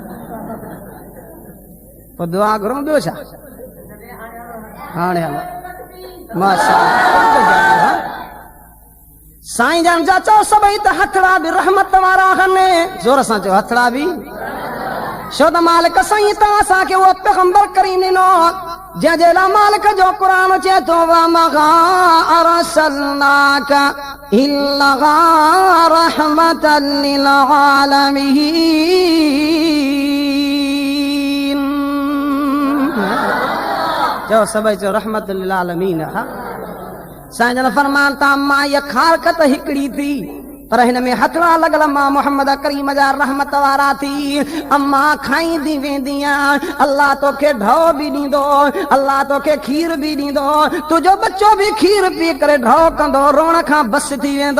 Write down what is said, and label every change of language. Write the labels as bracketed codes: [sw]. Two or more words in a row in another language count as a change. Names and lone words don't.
[sd] पोइ दुआ घुरो ॿियो छा हाणे हलो माशाअल्लाह साईं जन जा चओ सभई त हथड़ा बि रहमत वारा आहिनि जोर सां चओ हथड़ा बि छो त मालिक साईं तव्हां असांखे उहो पैगंबर करीम ॾिनो जंहिंजे लाइ मालिक जो क़ुरान चए थो [ar] وما أرسلناك إلا رحمة لل [sd] आलमीन चओ सभई चओ [ar] رحمة لل عالمين [sd] हा साईं जन फरमान था मां इहा खारक त हिकिड़ी थी पर हिन में हथड़ा लगल मां मोहम्मद करीम जा रहमत वारा थी। अम्मा खाईंदी वेंदियां, अल्लाह तोखे ढो भी ॾींदो, अल्लाह तोखे खीर भी ॾींदो, तुंहिंजो बच्चो भी खीर पी करे ढो कंदो, रोण खां बस थी वेंदो।